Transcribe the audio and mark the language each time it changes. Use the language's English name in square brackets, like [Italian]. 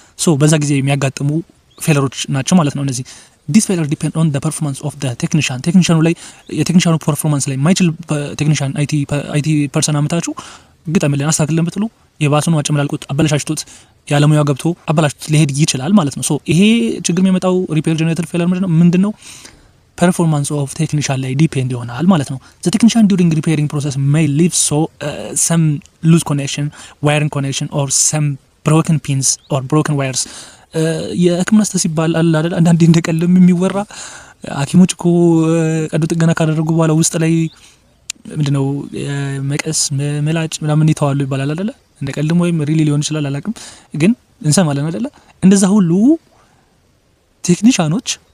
[Amharic] ሶ በዛ ጊዜ የሚያጋጥሙ ፌለሮች ናቸው ማለት ነው እነዚህ። [English] ዲስ ፌለር ዲፔንድ ኦን ዘ ፐርፎርማንስ ኦፍ ዘ [Amharic] ቴክኒሻኑ ላይ የቴክኒሻኑ ፐርፎርማንስ ላይ ማይችል ቴክኒሻን አይቲ ፐርሰን አመታችሁ ግጠምልን አስተካክልን ብትሉ የባሱን አጨምላልቁት አበላሽቶት ያለሙያው ገብቶ አበላሽቶት ሊሄድ ይችላል ማለት ነው። ሶ ይሄ ችግር የሚመጣው ሪፔር ጀነሬትድ ፌለር ምንድነው? [English] performance of technician [Amharic] ላይ ዲፔንድ ይሆናል ማለት ነው። [English] the technician during repairing process may leave some loose connection, wiring connection or some broken pins or broken wires [Amharic] የህክምና ስህተት ሲባል አለ አይደል አንዳንዴ እንደቀልም የሚወራ ሐኪሞች እኮ ቀዶ ጥገና ካደረጉ በኋላ ውስጥ ላይ ምንድነው መቀስ መላጭ ምናምን ይተዋሉ ይባላል አይደል እንደቀልም ወይም ሪሊ ሊሆን ይችላል አላውቅም ግን እንሰማለን አይደል እንደዛ ሁሉ ቴክኒሻኖች